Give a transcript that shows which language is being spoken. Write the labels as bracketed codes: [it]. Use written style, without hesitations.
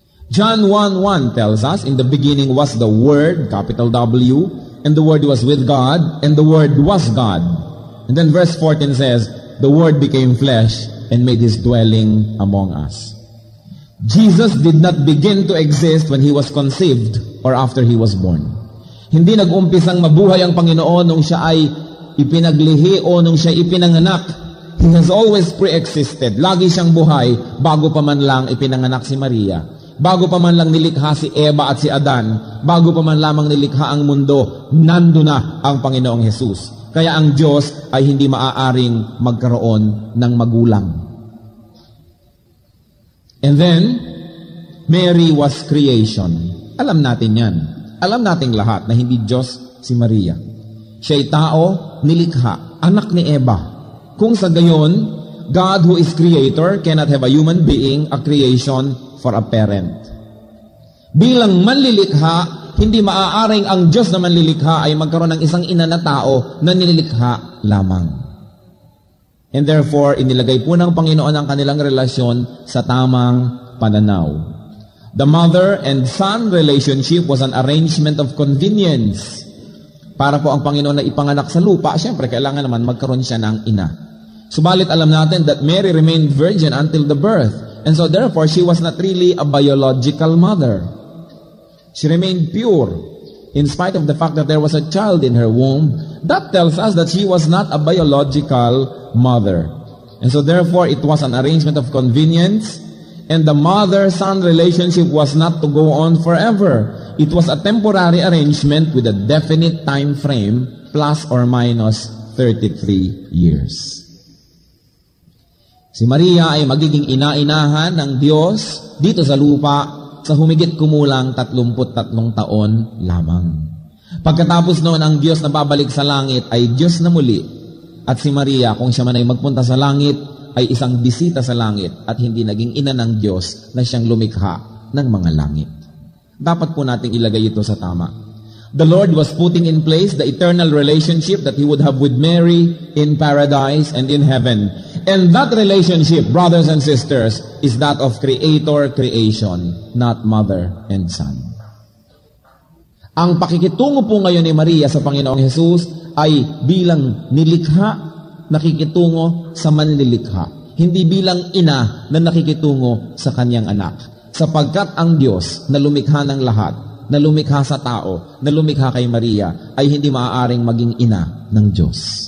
[en] John 1:1 tells us, in the beginning was the Word, capital W, and the Word was with God, and the Word was God. And then verse 14 says, the Word became flesh and made His dwelling among us. Jesus did not begin to exist when He was conceived or after He was born. [tl] Hindi nag-umpisang mabuhay ang Panginoon nung Siya ay ipinaglihi o nung Siya ipinanganak. [en] He has always pre-existed. [tl] Lagi Siyang buhay bago pa man lang ipinanganak si Maria. Bago pa man lang nilikha si Eva at si Adan. Bago pa man lamang nilikha ang mundo, nando na ang Panginoong Jesus. Kaya ang Diyos ay hindi maaaring magkaroon ng magulang. [en] And then, Mary was creation. [tl] Alam natin yan. Alam nating lahat na hindi Diyos si Maria. Siya'y tao, nilikha, anak ni Eva. Kung sa gayon, [en] God who is creator cannot have a human being, a creation for a parent. [tl] Bilang manlilikha, hindi maaaring ang Diyos na manlilikha ay magkaroon ng isang ina na tao na nililikha lamang. [en] And therefore, [tl] inilagay po ng Panginoon ang kanilang relasyon sa tamang pananaw. [en] The mother and son relationship was an arrangement of convenience. [tl] Para po ang Panginoon na ipanganak sa lupa, siyempre kailangan naman magkaroon siya ng ina. Subalit alam natin [en] that Mary remained virgin until the birth. And so therefore, she was not really a biological mother. She remained pure in spite of the fact that there was a child in her womb. That tells us that she was not a biological mother. And so therefore, it was an arrangement of convenience, and the mother-son relationship was not to go on forever. It was a temporary arrangement with a definite time frame, plus or minus 33 years. [tl] Si Maria ay magiging ina-inahan ng Diyos dito sa lupa sa humigit kumulang 33 taon lamang. Pagkatapos noon, ang Diyos na babalik sa langit ay Diyos na muli. At si Maria, kung siya man ay magpunta sa langit, ay isang bisita sa langit at hindi naging ina ng Diyos na siyang lumikha ng mga langit. Dapat po nating ilagay ito sa tama. [en] The Lord was putting in place the eternal relationship that He would have with Mary in paradise and in heaven. And that relationship, brothers and sisters, is that of creator-creation, not mother and son. [tl] Ang pakikitungo po ngayon ni Maria sa Panginoong Jesus ay bilang nilikha, nakikitungo sa manlilikha. Hindi bilang ina na nakikitungo sa kanyang anak. Sapagkat ang Diyos na lumikha ng lahat, na lumikha sa tao, na lumikha kay Maria, ay hindi maaaring maging ina ng Diyos.